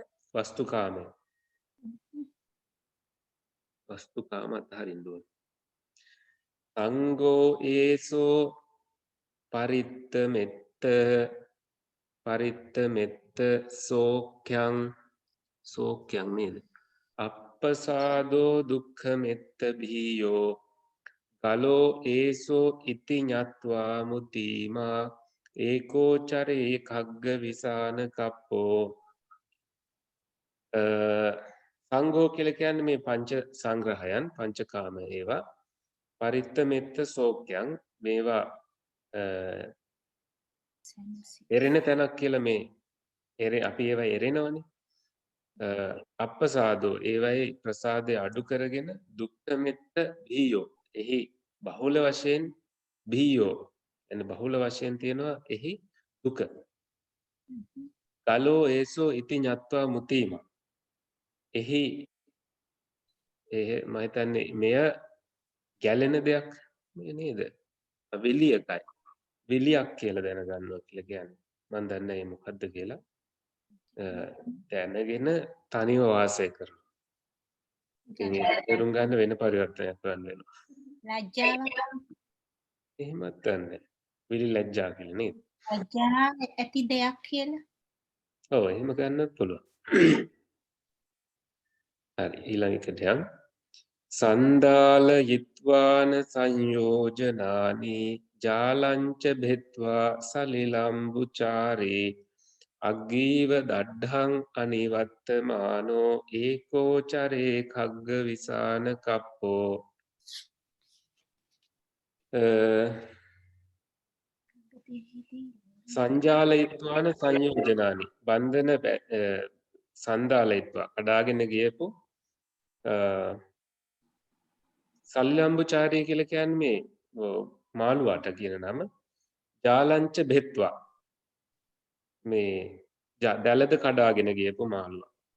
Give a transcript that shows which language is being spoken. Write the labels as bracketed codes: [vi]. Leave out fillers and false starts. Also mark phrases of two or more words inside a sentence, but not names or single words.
[si] වස්තුකාමය වස්තුකාම අතහරින්න ඕන. [pi] සංඝෝ ඒසෝ පරිත්ත මෙත්ත සෝක්ඛං නේද? අප්පසාදෝ දුක්ඛ මෙත්ත භීයෝ කලෝ ඒසෝ ඉති ඤත්වා මුතිමා ඒකෝචරේ khagga විසාන කප්පෝ. [si] සංඝෝ කියලා කියන්නේ මේ පංච සංග්‍රහයන් පංචකාම ඒවා [pi] පරිත්ත මෙත්ත සෝක්ඛං [si] මේවා එරෙන තැනක් කියලා මේ අපි ඒවා එරෙනවනේ. අප්පසාදෝ ඒවයි ප්‍රසාදය අඩු කරගෙන [pi] දුක්ඛ මෙත්ත භීයෝ [si] එහි බහුල වශයෙන් භීයෝ එන බහුල වශයෙන් තියෙනවා එහි දුක. [pi] කලෝ ඒසෝ ඉති ඤත්වා මුතිම [si] එහි මම හිතන්නේ මෙය ගැලෙන දෙයක් නේද? විලියකයි විලියක් කියලා දැනගන්නවා කියලා කියන්නේ. මම දන්නේ නැහැ මොකද්ද කියලා. දැනගෙන තනිව වාසය කරනවා. ඉතින් ඒක තේරුම් ගන්න වෙන පරිවර්තනයක් කරන්න වෙනවා. ලැජ්ජාව එහෙමත් නැහැ. විලි ලැජ්ජා කියලා නේද? ලැජ්ජාව ඇති දෙයක් කියලා. ඔව් එහෙම ගන්නත් පුළුවන්. හරි ඊළඟ එකට යමු. [pi] සන්දාල යිත්වාන සංයෝජනානි ජාලංච භෙත්වා සලිලම්බුචාරේ අග්ගීව දඩ්ඩං අනිවත්තමානෝ ඒකෝචරේ khagga විසාන කප්පෝ. සංජාලයිත්වාන සංයෝජනානි [si] බන්ධන සන්දාලයිත්වා කඩාගෙන ගියපු සල්ලම්බුචාරී කියලා කියන්නේ මේ මාළුවාට කියන නම. [pi] ජාලංච භෙත්වා [si] මේ දැලද කඩාගෙන ගියපු මාළුවා.